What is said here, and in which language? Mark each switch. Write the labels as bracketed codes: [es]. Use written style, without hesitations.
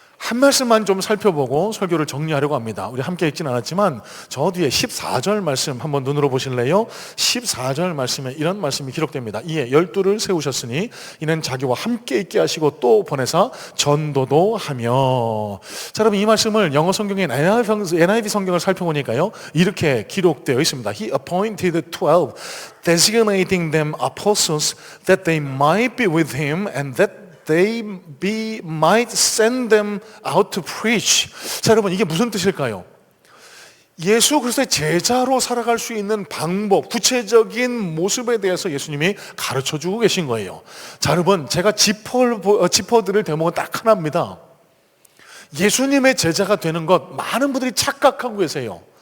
[ko] 한 말씀만 좀 살펴보고 설교를 정리하려고 합니다. 우리 함께 읽진 않았지만 저 뒤에 14절 말씀 한번 눈으로 보실래요? 14절 말씀에 이런 말씀이 기록됩니다. 이에 12를 세우셨으니 이는 자기와 함께 있게 하시고 또 보내사 전도도 하며. 자, 여러분, 이 말씀을 영어 성경의 NIV 성경을 살펴보니까요, 이렇게 기록되어 있습니다. [en] He appointed 12, designating them apostles that they might be with him and that might send them out to preach. [ko] 자, 여러분, 이게 무슨 뜻일까요? 예수 그리스도의 제자로 살아갈 수 있는 방법, 구체적인 모습에 대해서 예수님이 가르쳐주고 계신 거예요. 자, 여러분, 제가 짚어드릴 대목은 딱 하나입니다. 예수님의 제자가 되는 것 많은 분들이 착각하고 계세요.